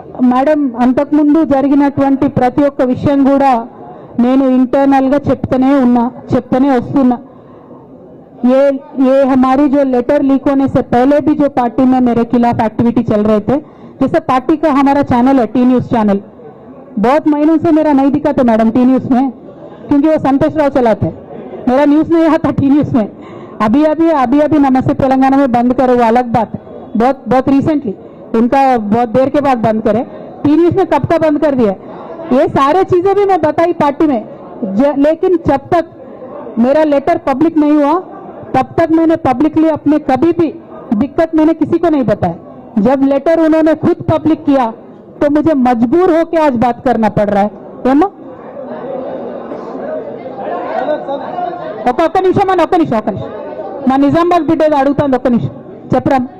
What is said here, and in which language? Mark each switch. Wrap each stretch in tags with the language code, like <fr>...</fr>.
<te>Madam, అంతకుముందు జరిగినటువంటి ప్రతి ఒక్క విషయం కూడా నేను ఇంటర్నల్ గా చెప్తూనే వస్తున్నా.</te> <hi>ये हमारी जो लेटर लीक होने से पहले भी जो पार्टी में मेरे खिलाफ एक्टिविटी चल रहे थे, जैसे पार्टी का हमारा चैनल है टी न्यूज चैनल, बहुत महीनों से मेरा नहीं दिखा था मैडम टी न्यूज में, क्योंकि वो संतोष राव चलाते, मेरा न्यूज नहीं आता टी न्यूज में. अभी नमस्ते तेलंगाना में बंद करे, वो अलग बात. बहुत रिसेंटली, उनका बहुत देर के बाद बंद करे. टी न्यूज में कब का बंद कर दिया? ये सारे चीजें भी मैं बताई पार्टी में, लेकिन जब तक मेरा लेटर पब्लिक नहीं हुआ तब तक मैंने पब्लिकली अपने कभी भी दिक्कत मैंने किसी को नहीं बताया. जब लेटर उन्होंने खुद पब्लिक किया तो मुझे मजबूर होकर आज बात करना पड़ रहा है.</hi> <te>ఏమో ఒక్క నిమిషం మా నిజామాబాద్ బిడ్డ ఏదో అడుగుతాను. ఒక్క నిమిషం చెప్పరా.</te>